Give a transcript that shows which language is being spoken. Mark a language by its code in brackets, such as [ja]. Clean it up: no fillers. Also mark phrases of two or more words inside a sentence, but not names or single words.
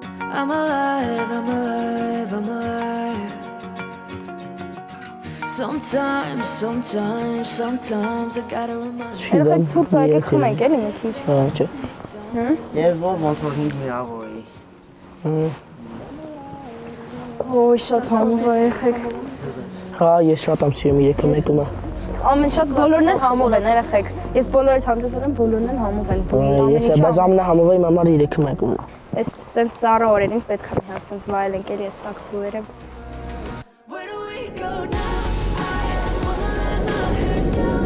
[en] I'm alive, I'm alive, I'm alive. Sometimes I gotta remind you. [hy] Երբ ցուրտ եկեք խմենք էլի մի քիչ։ Չէ։ Եվ ոնց որ 5 միավոր էի։ Ոյ շատ համով եկեք։ Հա, ես շատ եմ սիրում երեքը մեկումը։ Ամեն շատ բոլորն են համով են երեխեք։ Ես բոլորից հանդեսել եմ, բոլորն են համով են։ Ես բայց ամենահամովը իմ համար երեքը մեկումն է։ Այս սենց սառը օրերին պետք է մի հատ սենց վայելենք էլի այս տակ ֆլուերը։ [en] Where do we go now? I wanna let my hair down.